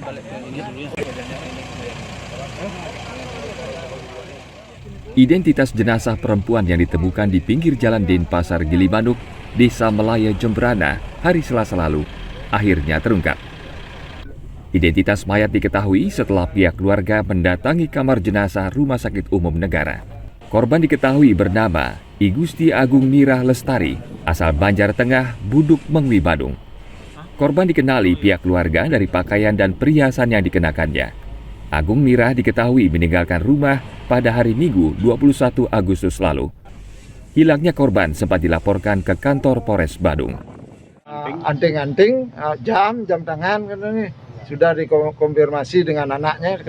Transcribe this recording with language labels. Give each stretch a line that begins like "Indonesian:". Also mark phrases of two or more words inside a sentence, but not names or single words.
Indonesian: Identitas jenazah perempuan yang ditemukan di pinggir jalan Denpasar Gilimanuk, Desa Melaya Jembrana, hari Selasa lalu, akhirnya terungkap. Identitas mayat diketahui setelah pihak keluarga mendatangi kamar jenazah Rumah Sakit Umum Negara. Korban diketahui bernama I Gusti Agung Mirah Lestari, asal Banjar Tengah, Buduk Mengwi, Badung. Korban dikenali pihak keluarga dari pakaian dan perhiasan yang dikenakannya. Agung Mirah diketahui meninggalkan rumah pada hari Minggu 21 Agustus lalu. Hilangnya korban sempat dilaporkan ke kantor Polres Badung. Anting-anting, jam tangan kan ini sudah dikonfirmasi dengan anaknya.